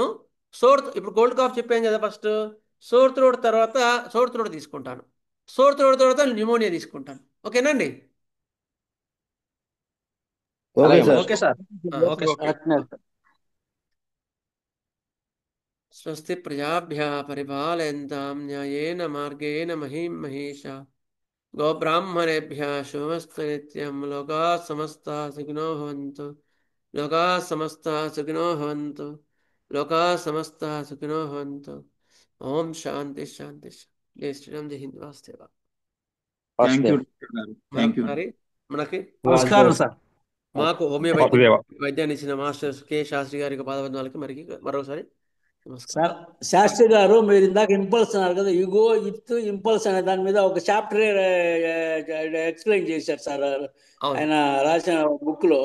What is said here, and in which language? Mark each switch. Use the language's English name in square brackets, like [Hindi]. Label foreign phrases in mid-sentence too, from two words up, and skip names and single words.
[Telugu] ఇప్పుడు [English] cold cough [Telugu] చెప్పాను కదా ఫస్ట్. [English] sore throat [Telugu] తర్వాత [English] sore throat [Telugu] తీసుకుంటాను. [English] sore throat [Telugu] తర్వాత న్యూమోనియా తీసుకుంటాను. ఓకేనండి. [English] Okay sir. Okay sir. Okay sir. ఓకే. [Telugu] అట్నే సార్. [Sanskrit] స్వస్తి ప్రజాభ్యः పరిపాలయంతాం న్యాయేన మార్గేణ మహిం మహేషా. గోబ్రాహ్మణేభ్యः శుభమస్తు నిత్యం. లోకాः సమస్తాः సుఖినో భవంతు. లోకాः సమస్తాः సుఖినో భవంతు. లోకాः సమస్తాः సుఖినో భవంతు. ఓం శాంతి శాంతి శాంతి. [Hindi] जय श्रीराम। जय हिंद. [Sanskrit] వాస్తేవా. [English] Thank you doctor గారు. Thank you. [Telugu] మరొకసారి మనకి నమస్కారం సార్. మాకు హోమియో వాసుదేవ. వైద్యాన్ని ఇచ్చిన మాస్టర్ కె శాస్త్రి గారికి పాదవందనాలకి మరోసారి నమస్కారం. సార్ శాస్త్రి గారు, మీరు ఇందాక ఇంపల్స్ అన్నారు కదా, [English] ego it impulse [Telugu] అనే దాని మీద ఒక [English] chapter explain [Telugu] చేశారు సార్ ఆయన రాసిన బుక్ లో.